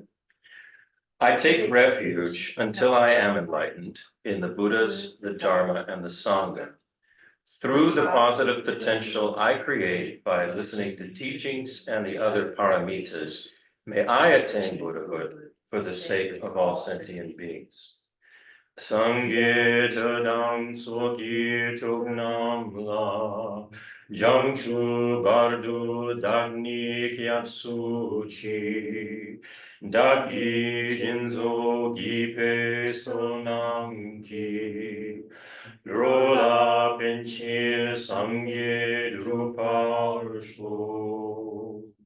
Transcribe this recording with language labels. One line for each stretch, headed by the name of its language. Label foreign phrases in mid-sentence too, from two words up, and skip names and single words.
English: I take refuge until I am enlightened in the Buddhas, the Dharma, and the Sangha. Through the positive potential I create by listening to teachings and the other paramitas, may I attain Buddhahood for the sake of all sentient beings.
Tibetan: སངས་རྒྱས་ཆོས་དང་ཚོགས་ཀྱི་མཆོག་རྣམས་ལ། བྱང་ཆུབ་བར་དུ་བདག་ནི་སྐྱབས་སུ་མཆི། བདག་གིས་སྦྱིན་སོགས་བགྱིས་པའི་བསོད་ནམས་ཀྱིས། འགྲོ་ལ་ཕན་ཕྱིར་སངས་རྒྱས་འགྲུབ་པར་ཤོག